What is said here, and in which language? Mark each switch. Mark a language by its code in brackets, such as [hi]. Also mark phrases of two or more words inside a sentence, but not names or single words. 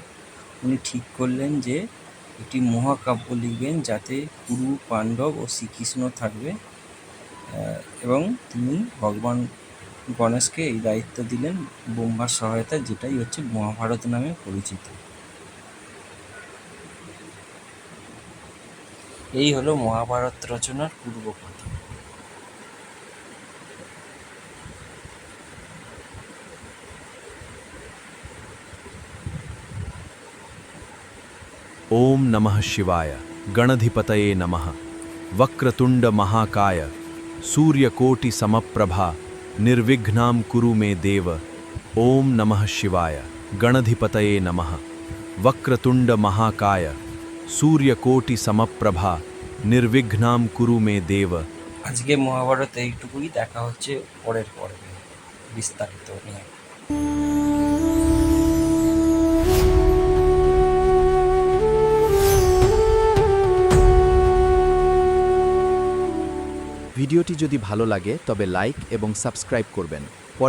[bn] উনি ঠিক করলেন যে একটি মহাকাব্য লিখবেন যাতে কুরু, পাণ্ডব ও শ্রীকৃষ্ণ থাকবে, এবং তিনি ভগবান গণেশকে এই দায়িত্ব দিলেন ব্রহ্মার সহায়তায়, যেটাই হচ্ছে মহাভারত নামে পরিচিত। এই হলো মহাভারত রচনার পূর্ব কথা। [sa] ओम नमः शिवाय गणधिपतये नमः वक्रतुंड महाकाय सूर्यकोटि समप्रभा निर्विघ्नां कुरु मे देव। ओम नमः शिवाय गणधिपतये नमः वक्रतुंड महाकाय सूर्यकोटि समप्रभा निर्विघ्नां कुरु मे देव। [bn] আজকে মহাভারত এইটুকুই, দেখা হচ্ছে পরের পর্বে বিস্তারিত নিয়ে। ভিডিওটি যদি ভালো লাগে তবে লাইক এবং সাবস্ক্রাইব করবেন।